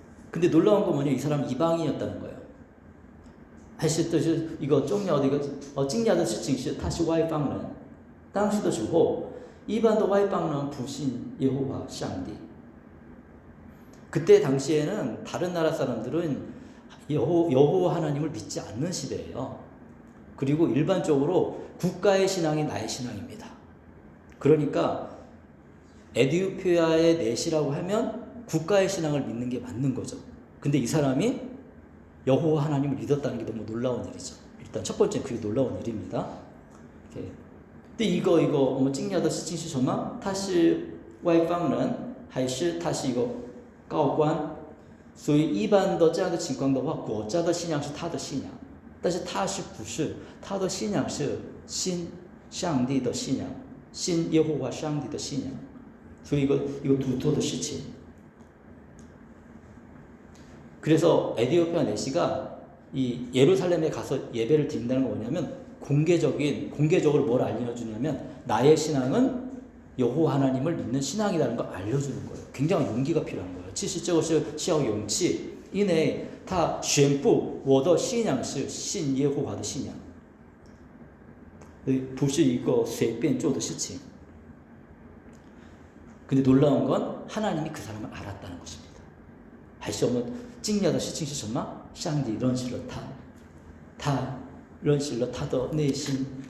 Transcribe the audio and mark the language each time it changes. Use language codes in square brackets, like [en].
[ko] 근데 놀라운 건 뭐냐? 이 사람 이방인이었다는 거예요. [zh] 还是就是一个重要的一个惊讶的事情是他是外邦人。当时的时候，一般的外邦人不信耶和华上帝。 [ko] 그때 당시에는 다른 나라 사람들은 여호와 하나님을 믿지 않는 시대예요. 그리고 일반적으로 국가의 신앙이 나의 신앙입니다. 그러니까 에디오피아의 내시라고 하면 국가의 신앙을 믿는 게 맞는 거죠. 근데 이 사람이 여호와 하나님을 믿었다는 게 너무 놀라운 일이죠. 일단 첫 번째는 그게 놀라운 일입니다. 근데 이거 [zh] 我们惊讶的事情是什么？他是外邦人还是他是一个高官？所以一般的这样的情况的话，国家的信仰是他的信仰，但是他是不是他的信仰是信上帝的信仰，信耶和华上帝的信仰，所以一个独特的事情。 [ko] 그래서 에디오피아 내시가 이 예루살렘에 가서 예배를 드린다는 건 뭐냐면 공개적으로 뭘 알려주냐면 나의 신앙은 여호와 하나님을 믿는 신앙이라는 걸 알려주는 거예요. 굉장히 용기가 필요한 거예요. [zh] 其实这个是需要勇气，因为他宣布我的信仰是信耶和华的信仰，不是一个随便做的事情。 [ko] 근데 놀라운 건 하나님이 그 사람을 알았다는 것입니다. [zh] 还是我们惊讶的事情是什么？上帝认识了他，他认识了他的内心。